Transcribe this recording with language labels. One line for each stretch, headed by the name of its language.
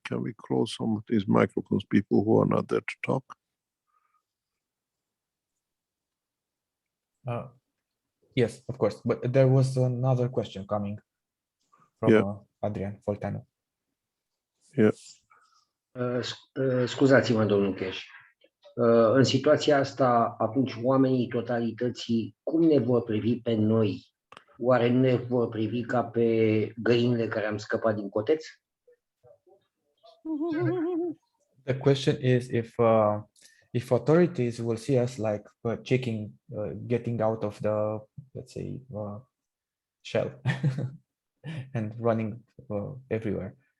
English: Can we close some of these microphones, people who are not there to talk? Yes, of course. But there was another question coming from Adrian Foltanu. Yeah.
Romanian: Scuzați-mă, domnul Keshe. În situația asta, atunci oamenii totalității, cum ne vor privi pe noi? Oare nu ne vor privi ca pe găinile care am scăpat din coteț?
English: The question is if authorities will see us like checking, getting out of the, let's say, shell and running everywhere.